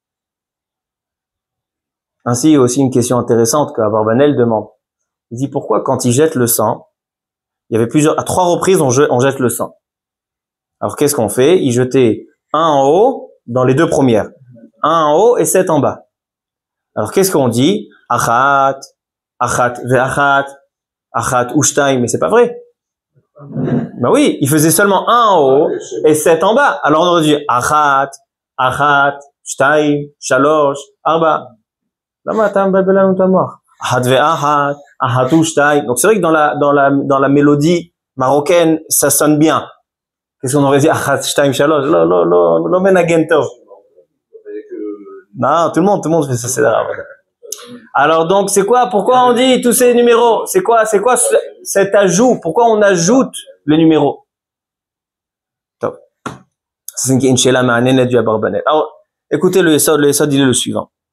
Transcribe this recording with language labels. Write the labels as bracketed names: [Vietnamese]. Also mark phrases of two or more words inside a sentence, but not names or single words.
[French] Ainsi, il y a aussi une question intéressante que Abarbanel demande. Il dit pourquoi quand il jette le sang, il y avait à 3 reprises on jette le sang. Alors qu'est-ce qu'on fait? Il jetait un en haut dans les 2 premières, un en haut et 7 en bas. Alors qu'est-ce qu'on dit? [Hebrew] אחת ואחת, אחת ושתים, [French] mais c'est pas vrai. Ben oui, il faisait seulement un en haut et 7 en bas. Alors on aurait dit [Hebrew] אחת, שתים, שלוש, ארבע. למה את מבלבלנו את מוח. אחת ואחת, אחת ושתים. [French] Donc c'est vrai que dans la mélodie marocaine, ça sonne bien. Qu'est-ce qu'on aurait dit? [Hebrew] אחת, שתים, שלוש. לא מנגן טוב. [French] Non, tout le monde fait ça, c'est là. Alors donc c'est quoi? Pourquoi on dit tous ces numéros? C'est quoi cet ajout? Pourquoi on ajoute les numéros? C'est une [Hebrew] שאלה מעניינת [French] du Abarbanel. Alors, écoutez le Yesod il est le suivant.